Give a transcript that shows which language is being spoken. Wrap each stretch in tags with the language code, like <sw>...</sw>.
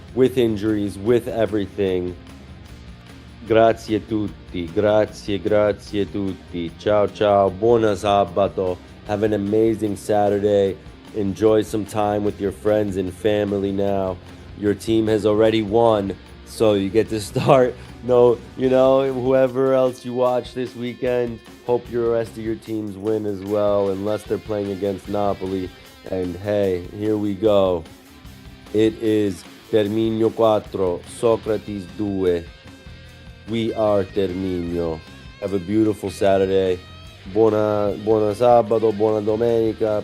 <en>With injuries, with everything.</en> <it>Grazie tutti, grazie tutti. Ciao ciao, buona sabato.</it> <en>Have an amazing Saturday. Enjoy some time with your friends and family now. Your team has already won, so you get to start. No, whoever else you watch this weekend, hope your rest of your teams win as well, unless they're playing against Napoli. And hey, here we go. It is Terminio 4, Socrates 2. We are Terminio. Have a beautiful Saturday.</en> <it>Buona sabato, buona domenica.</it>